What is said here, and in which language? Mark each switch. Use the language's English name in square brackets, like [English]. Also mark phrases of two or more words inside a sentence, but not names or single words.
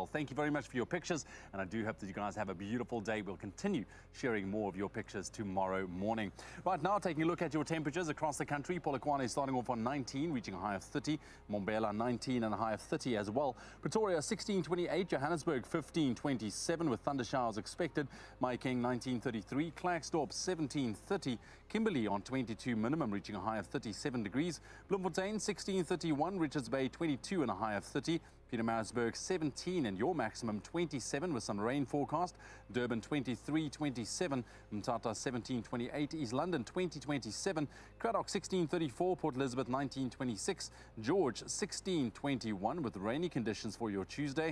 [English] Thank you very much for your pictures. And I do hope that you guys have a beautiful day. We'll continue sharing more of your pictures tomorrow morning. Right now, taking a look at your temperatures across the country. Polokwane is starting off on 19, reaching a high of 30. Mbombela 19 and a high of 30 as well. Pretoria 16.28. Johannesburg 15.27 with thunder showers expected. Mahikeng 19.33. Klerksdorp 17.30. Kimberley on 22 minimum, reaching a high of 37 degrees. Bloemfontein 16.31. Richards Bay 22 and a high of 30. Pietermaritzburg 17 and your maximum 27 with some rain forecast. Durban 23.27, Mthatha 17.28, East London 20.27, Cradock 16.34, Port Elizabeth 19.26, George 16.21 with rainy conditions for your Tuesday.